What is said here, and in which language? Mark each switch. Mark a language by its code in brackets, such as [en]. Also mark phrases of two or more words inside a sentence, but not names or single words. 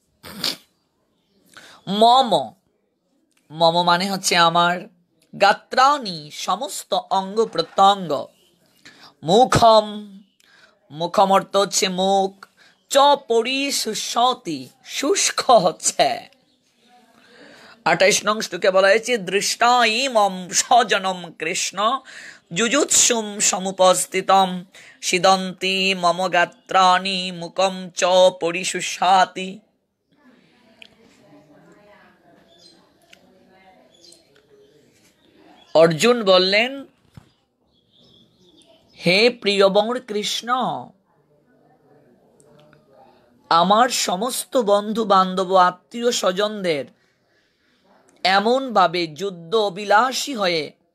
[bn] মম, মম মানে হচ্ছে আমার। গাত্রাণি সমস্ত অঙ্গ প্রত্যঙ্গ। মুখম, মুখম অর্থ হচ্ছে মুখ। [sa] চ পরিশুষ্যতি [bn] শুষ্ক হচ্ছে। 28 নং শ্লোকে বলা হয়েছে [sa] দৃষ্টা ইমম স্বজনম কৃষ্ণ জুজুৎসুম সমুপস্থিতম সিদন্তি মম গাত্রাণি মুখম চ পরিশুষ্যাতি। [bn] অর্জুন বললেন, হে প্রিয়বর কৃষ্ণ, আমার সমস্ত বন্ধু বান্ধব আত্মীয় স্বজনদের এমন ভাবে যুদ্ধ অভিলাষী হয়ে